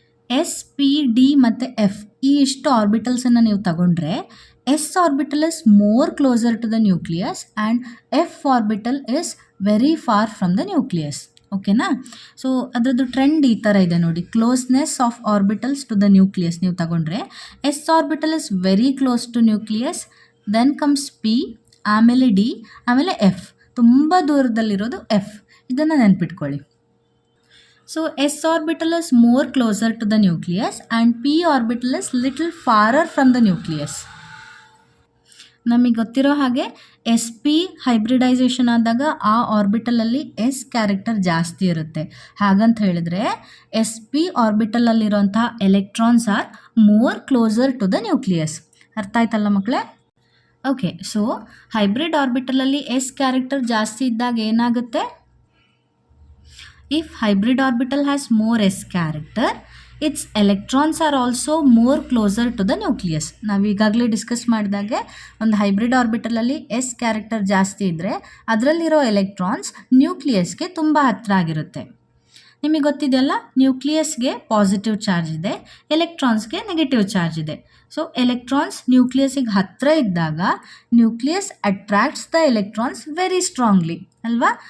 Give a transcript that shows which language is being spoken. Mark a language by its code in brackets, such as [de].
[kn] s, p, d ಮತ್ತು f ಈ ಇಷ್ಟು ಆರ್ಬಿಟಲ್ಸನ್ನು ನೀವು ತಗೊಂಡ್ರೆ [en] s orbital is more closer to the nucleus and f orbital is very far from the nucleus. ಓಕೆನಾ? [kn] So ಅದರದ್ದು trend ಈ ಥರ ಇದೆ ನೋಡಿ, [en] closeness of orbitals to the nucleus [kn] ನೀವು ತಗೊಂಡ್ರೆ [en] s orbital is very close to nucleus, then comes p, [kn] ಆಮೇಲೆ d, ಆಮೇಲೆ f, ತುಂಬ ದೂರದಲ್ಲಿರೋದು f. ಇದನ್ನು ನೆನ್ಪಿಟ್ಕೊಳ್ಳಿ. [en] So s orbital is more closer to the nucleus and p orbital is little farther from the nucleus. [kn] ನಮಗೆ ಗೊತ್ತಿರೋ ಹಾಗೆ sp hybridisation ಆದಾಗ ಆ ಆರ್ಬಿಟಲಲ್ಲಿ s ಕ್ಯಾರೆಕ್ಟರ್ ಜಾಸ್ತಿ ಇರುತ್ತೆ. ಹಾಗಂತ ಹೇಳಿದ್ರೆ sp ಆರ್ಬಿಟಲಲ್ಲಿರುವಂತಹ [en] Electrons are more closer to the nucleus. [kn] ಅರ್ಥ ಆಯ್ತಲ್ಲ ಮಕ್ಕಳೇ? Okay, so hybrid ಆರ್ಬಿಟಲಲ್ಲಿ s character ಜಾಸ್ತಿ ಇದ್ದಾಗ ಏನಾಗುತ್ತೆ? [en] If hybrid orbital has more s character, its electrons are also more closer to the nucleus. [kn] ನಾವು ಈಗಾಗಲೇ ಡಿಸ್ಕಸ್ ಮಾಡಿದಾಗೆ ಒಂದು ಹೈಬ್ರಿಡ್ ಆರ್ಬಿಟಲಲ್ಲಿ s ಕ್ಯಾರೆಕ್ಟರ್ ಜಾಸ್ತಿ ಇದ್ದರೆ ಅದರಲ್ಲಿರೋ ಎಲೆಕ್ಟ್ರಾನ್ಸ್ ನ್ಯೂಕ್ಲಿಯಸ್ಗೆ ತುಂಬ ಹತ್ತಿರ ಆಗಿರುತ್ತೆ. ನಿಮಗೆ ಗೊತ್ತಿದೆಯಲ್ಲ, ನ್ಯೂಕ್ಲಿಯಸ್ಗೆ ಪಾಸಿಟಿವ್ ಚಾರ್ಜ್ ಇದೆ, ಎಲೆಕ್ಟ್ರಾನ್ಸ್ಗೆ ನೆಗೆಟಿವ್ ಚಾರ್ಜ್ ಇದೆ. ಸೊ ಎಲೆಕ್ಟ್ರಾನ್ಸ್ ನ್ಯೂಕ್ಲಿಯಸ್ಗೆ ಹತ್ತಿರ ಇದ್ದಾಗ [en] nucleus attracts the electrons very strongly [kn] ಅಲ್ವಾ?